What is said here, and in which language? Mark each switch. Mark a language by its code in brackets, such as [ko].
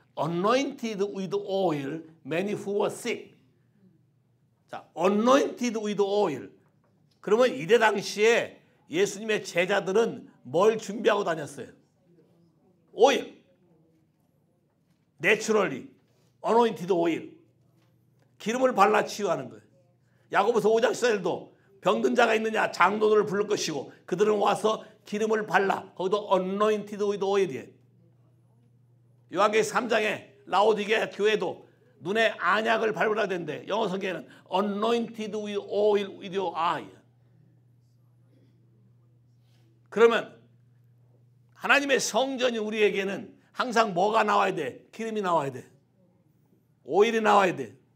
[en] Anointed with oil, many who were sick. 자, anointed with oil. [ko] 그러면 이때 당시에 예수님의 제자들은 뭘 준비하고 다녔어요? [en] 오일. 내추럴리. anointed oil. [ko] 기름을 발라 치유하는 거예요. 야고보서 5장 14절도 병든 자가 있느냐 장로들을 부를 것이고 그들은 와서 기름을 발라. 거기도 [en] anointed with oil [ko] 이에요. 요한계시록 3장에 라오디게 교회도 눈에 안약을 발라야 되는데 영어 성경에는 [en] anointed with oil with your eye. [ko] 그러면 하나님의 성전이 우리에게는 항상 뭐가 나와야 돼? 기름이 나와야 돼. 오일이 나와야 돼.